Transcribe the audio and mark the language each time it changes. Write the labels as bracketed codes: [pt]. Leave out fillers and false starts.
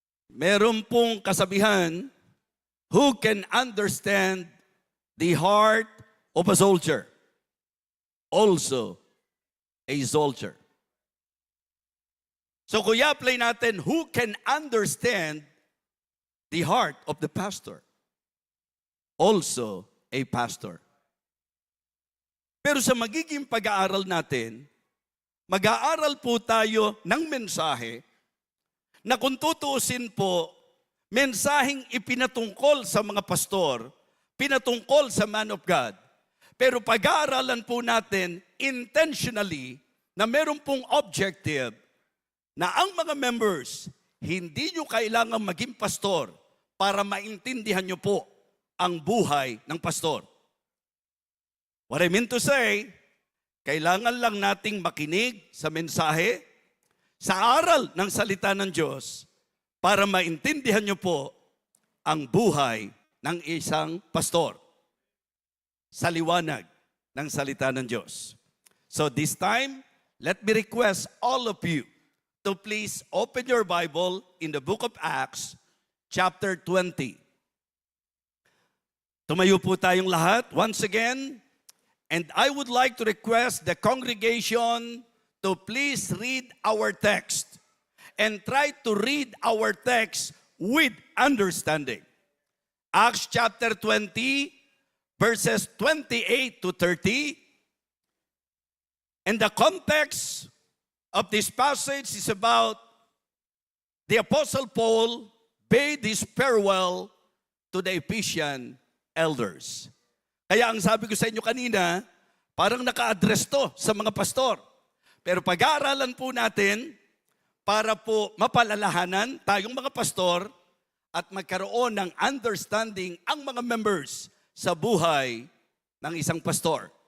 [tl] Meron pong kasabihan, [en] who can understand the heart of a soldier? Also, a soldier. So kuya, [tl] apply natin, [en] who can understand the heart of the pastor? Also, a pastor. [tl] Pero sa magiging pag-aaral natin, mag-aaral po tayo ng mensahe na kung tutuusin po, mensaheng ipinatungkol sa mga pastor, pinatungkol sa [en] man of God. [tl] Pero pag-aaralan po natin intentionally na meron pong objective na ang mga members, hindi nyo kailangan maging pastor para maintindihan nyo po ang buhay ng pastor. [en] What I mean to say, [tl] kailangan lang nating makinig sa mensahe, sa aral ng salita ng Diyos, para maintindihan nyo po ang buhay ng isang pastor sa liwanag ng salita ng Diyos. [en] So this time, let me request all of you to please open your Bible in the book of Acts, chapter 20. [tl] Tumayo po tayong lahat [en] once again, and I would like to request the congregation to please read our text. And try to read our text with understanding. Acts chapter 20, verses 28 to 30. And the context of this passage is about the Apostle Paul bade his farewell to the Ephesian elders. [tl] Kaya ang sabi ko sa inyo kanina, parang naka-address to sa mga pastor. Pero pag-aaralan po natin, para po mapalalahanan tayong mga pastor at magkaroon ng understanding ang mga members sa buhay ng isang pastor.